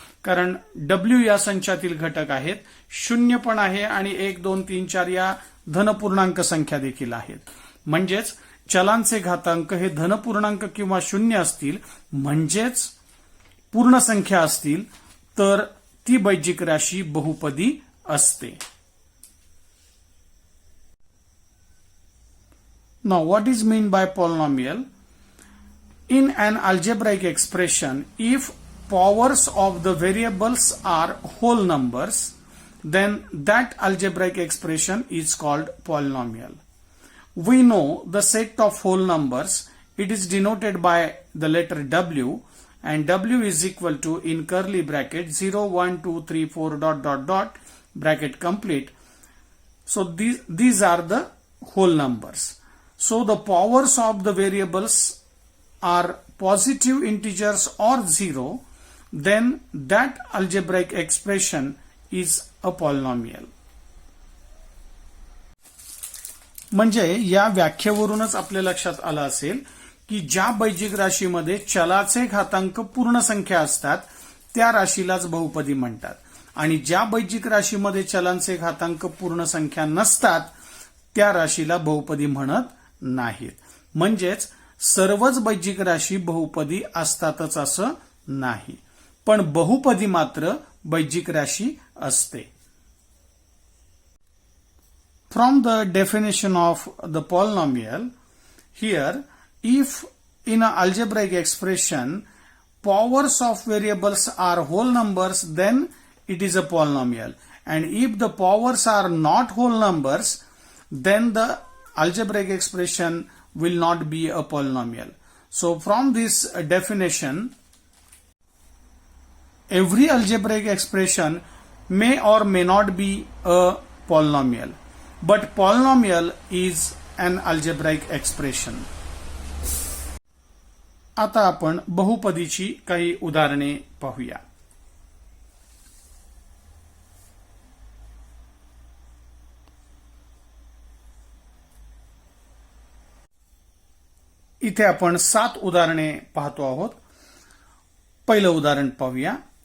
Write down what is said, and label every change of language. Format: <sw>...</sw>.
<mr>कारण W या संचातील घटक आहेत, शून्य पण आहे आणि 1 2 3 4 या धनपूर्णांक संख्या देखील आहेत. म्हणजेच चलांचे घातांक हे धनपूर्णांक किंवा शून्य असतील म्हणजेच पूर्ण संख्या असतील तर ती बैजिक राशी बहुपदी असते.</mr> <en>Now, what is mean by polynomial? In an algebraic expression, if powers of the variables are whole numbers, then that algebraic expression is called polynomial. We know the set of whole numbers. It is denoted by the letter W, and W is equal to, in curly bracket, 0, 1, 2, 3, 4 dot dot dot bracket complete. So these are the whole numbers. So the powers of the variables are positive integers or 0, then that algebraic expression is a polynomial. म्हणजे या व्याख्येवरूनच आपल्या लक्षात आलं असेल की ज्या बैजिक राशीमध्ये चलाचे घातांक पूर्ण संख्या असतात त्या राशीलाच बहुपदी म्हणतात आणि ज्या बैजिक राशीमध्ये चलांचे घातांक पूर्ण संख्या नसतात त्या राशीला बहुपदी म्हणत नाहीत. म्हणजेच सर्वच बैजिक राशी बहुपदी असतातच असं नाही, पण बहुपदी मात्र बैजिक राशी असते. From the definition of the polynomial, here, if in an algebraic expression powers of variables are whole numbers, then it is a polynomial. And if the powers are not whole numbers, then the algebraic expression will not be a polynomial. So from this definition, every algebraic expression may or may not be a polynomial, but polynomial is an algebraic expression.</en> <mr>आता आपण बहुपदीची काही उदाहरणे पाहूया. इथे आपण 7 उदाहरणे पाहतो आहोत. पहिलं उदाहरण पाहूया.</mr>